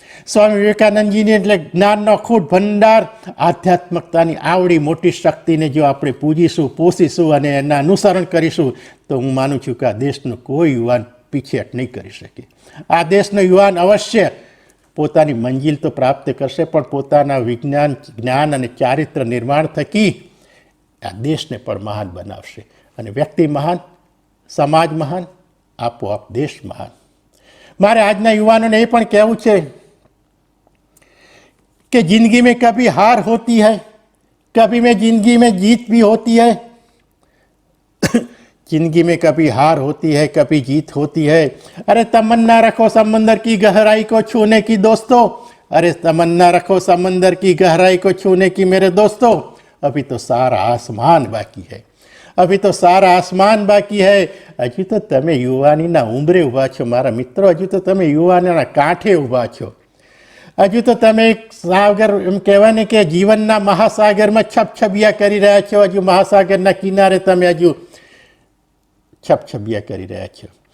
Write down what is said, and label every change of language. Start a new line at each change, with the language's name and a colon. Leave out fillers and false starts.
Gujarati: સ્વામી વિવેકાનંદજીને એટલે જ્ઞાનનો અખૂટ ભંડાર, આધ્યાત્મકતાની આવડી મોટી શક્તિને જો આપણે પૂજીશું, પોષીશું અને એના અનુસરણ કરીશું, તો હું માનું છું કે આ દેશનો કોઈ યુવાન પીછેહટ નહીં કરી શકે. આ દેશનો યુવાન અવશ્ય પોતાની મંજિલ તો પ્રાપ્ત કરશે, પણ પોતાના વિજ્ઞાન, જ્ઞાન અને ચારિત્ર નિર્માણ થકી આ દેશને પણ મહાન બનાવશે. અને વ્યક્તિ મહાન, સમાજ મહાન, આપોઆપ દેશ મહાન. મારે આજના યુવાનોને એ પણ કહેવું છે
Hindi: कि जिंदगी में कभी हार होती है, कभी में जिंदगी में जीत भी होती है. जिंदगी में कभी हार होती है, कभी जीत होती है. अरे तमन्ना रखो समंदर की गहराई को छूने की दोस्तों, अरे तमन्ना रखो समंदर की गहराई को छूने की मेरे दोस्तों. अभी तो सारा आसमान बाकी है, अभी तो सारा आसमान बाकी है.
Gujarati: હજુ તો તમે યુવાનીના ઉંબરે ઊભા છો મારા મિત્રો, હજુ તો તમે યુવાનીના કાંઠે ઊભા છો. હજુ તો તમે એક સાગર, એમ કહેવાય ને કે જીવનના મહાસાગરમાં છબછબિયા કરી રહ્યા છો. હજુ મહાસાગરના કિનારે તમે હજુ છબછબિયા કરી રહ્યા છો.